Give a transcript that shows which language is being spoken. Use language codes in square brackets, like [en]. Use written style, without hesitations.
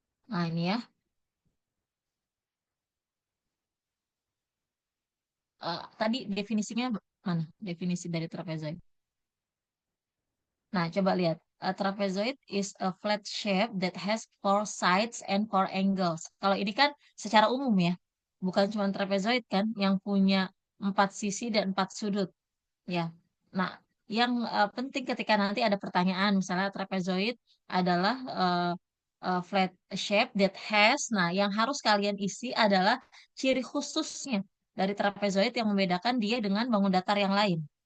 [id] Nah ini ya. Tadi definisinya mana? Definisi dari trapezoid. Nah, coba lihat. [en] A trapezoid is a flat shape that has four sides and four angles. [id] Kalau ini kan secara umum ya, bukan cuma trapezoid kan, yang punya empat sisi dan empat sudut. Ya. Nah, yang penting ketika nanti ada pertanyaan, misalnya trapezoid adalah [en] flat shape that has. [id] Nah, yang harus kalian isi adalah ciri khususnya dari trapezoid yang membedakan dia dengan bangun datar yang lain.